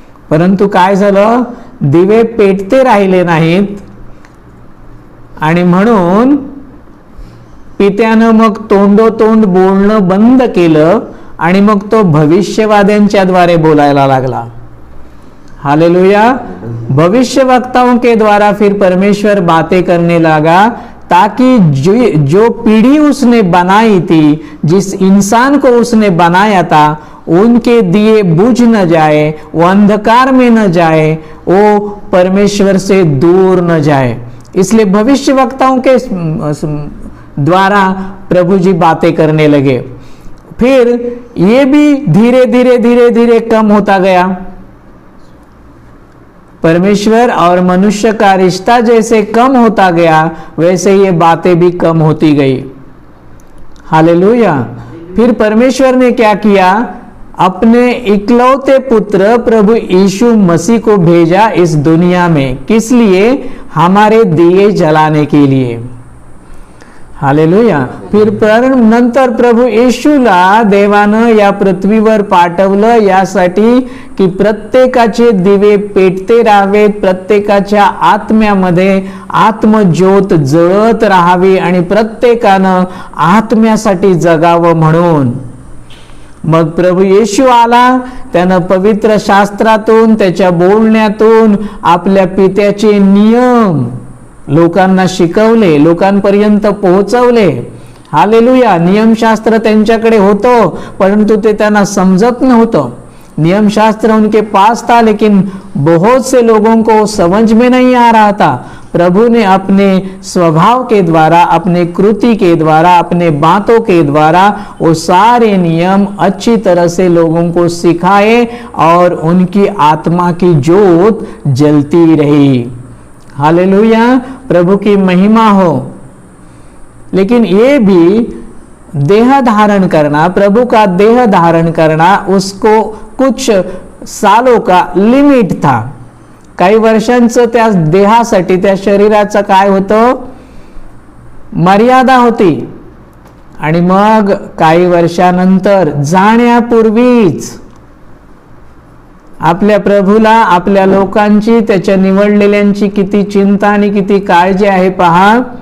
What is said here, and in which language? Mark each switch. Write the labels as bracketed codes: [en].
[mr] परंतु काय झालं? दिवे पेटते राहिले नाहीत आणि म्हणून पित्यानं मग तोंडोतोंड बोलणं बंद केलं आणि मग तो भविष्यवाद्यांच्या द्वारे बोलायला लागला. हालेलुया. [hi] भविष्यवक्ताओं के द्वारा फिर परमेश्वर बातें करने लगा, ताकि जो पीढ़ी उसने बनाई थी, जिस इंसान को उसने बनाया था, उनके दिए बुझ न जाए, वो अंधकार में न जाए, वो परमेश्वर से दूर न जाए. इसलिए भविष्यवक्ताओं के द्वारा प्रभु जी बातें करने लगे. फिर ये भी धीरे धीरे धीरे धीरे कम होता गया. परमेश्वर और मनुष्य का रिश्ता जैसे कम होता गया, वैसे ये बातें भी कम होती गई. हालेलुया। फिर परमेश्वर ने क्या किया, अपने इकलौते पुत्र प्रभु यीशु मसीह को भेजा इस दुनिया में, किस लिए, हमारे दिए जलाने के लिए। हालेलुया। [mr] फिर नंतर प्रभू येशूला देवानं या पृथ्वीवर पाठवलं यासाठी की प्रत्येकाचे दिवे पेटते राहावेत, प्रत्येकाच्या आत्म्यामध्ये आत्मज्योत जळत राहावी आणि प्रत्येकानं आत्म्यासाठी जगावं म्हणून। मग प्रभू येशू आला, त्यानं पवित्र शास्त्रातून, त्याच्या बोलण्यातून आपल्या पित्याचे नियम लोकांना शिकवले, लोकांपर्यंत पोहोचवले। हालेलुया। नियमशास्त्र त्यांच्याकडे होतं, परंतु ते त्यांना समजत नव्हतं। [hi] नियमशास्त्र उनके पास था, लेकिन बहुत से लोगों को समझ में नहीं आ रहा था। प्रभु ने अपने स्वभाव के द्वारा, अपने कृति के द्वारा, अपने बातों के द्वारा वो सारे नियम अच्छी तरह से लोगों को सिखाए और उनकी आत्मा की ज्योत जलती रही। हालेलुया। प्रभु की महिमा हो। लेकिन ये भी देह धारण करना, प्रभु का देह धारण करना, उसको कुछ सालों का लिमिट था। [mr] काही वर्षांचं त्या देहासाठी, त्या शरीराचं काय होतं, मर्यादा होती। आणि मग काही वर्षानंतर जाण्यापूर्वीच आपल्या प्रभूला आपल्या लोकांची, त्याच्या निवडलेल्यांची किती चिंता आणि किती काळजी आहे पहा।